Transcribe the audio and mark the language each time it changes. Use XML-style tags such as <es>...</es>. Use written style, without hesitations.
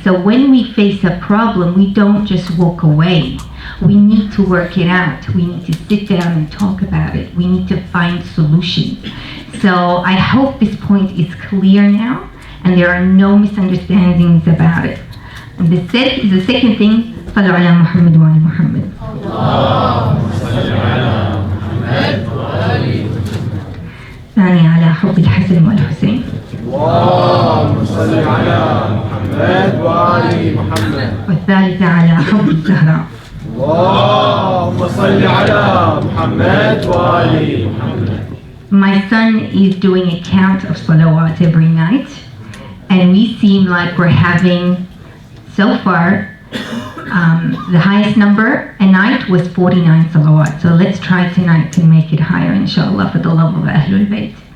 <en>So when we face a problem, we don't just walk away. We need to work it out. We need to sit down and talk about it. We need to find solutions. So I hope this point is clear now, and there are no misunderstandings about it. And the second thing,</en> <ar>صلوا على محمد وعلى محمد. ثاني على حب الحسن والحسين. اللهم صل على محمد وآل محمد. والثالثة على حب الزهراء. اللهم صل على محمد وآل محمد.</ar> <en>My son is doing a count of salawat every night, and we seem like we're having, so far, the highest number a night was 49 salawat. So let's try tonight to make it higher, inshallah, for the love of Ahlul Bayt.</en>